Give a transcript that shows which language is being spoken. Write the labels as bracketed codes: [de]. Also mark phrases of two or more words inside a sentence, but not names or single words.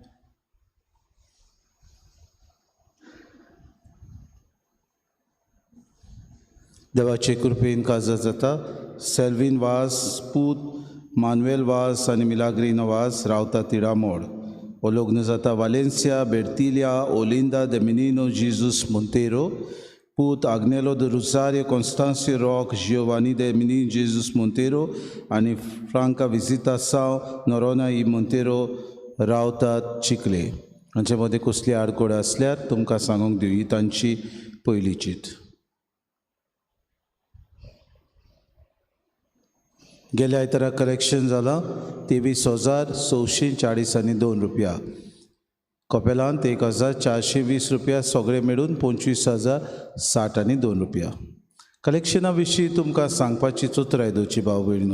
[kok] देवाचे कृपेन काजार जाता सेल्वीन वास पूत मानुएल वास आनी मिलाग्रीनो वास रावता तिडामोड हो लग्न जाता वालेन्सिया बेर्तिलिया ओलिंदा de Menino Jesus Monteiro पूत आग्नेलो de Rosario Constancio Roque Giovanni de Menino Jesus Monteiro आनी फ्रांका विजिता साव नोरोना ई Monteiro रावतात चिखले हांचे मदें कसली आडकोड आसल्यार तुमकां सांगूंक दिवं ही तांची पयली चीट गेल्या आयतारा कलेक्शन जाला 23,642 रुपया कपेलांत 1420 रुपया, सगळे मेळून 25,060.02 कलेक्शना विशीं तुमकां सांगपाची चुत्राय दोची भाव भयणीनो.